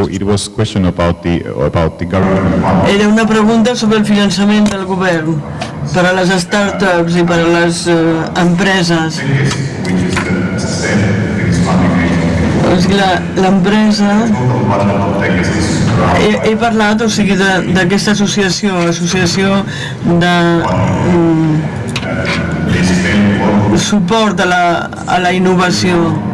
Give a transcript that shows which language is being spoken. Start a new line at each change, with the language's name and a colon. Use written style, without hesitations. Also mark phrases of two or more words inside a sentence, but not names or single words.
English: So it was a question about the government.
Catalan: Era una pregunta sobre el finançament del govern per a les startups i per a les empreses. L'empresa... He parlat, o sigui, d'aquesta associació de suport a la innovació.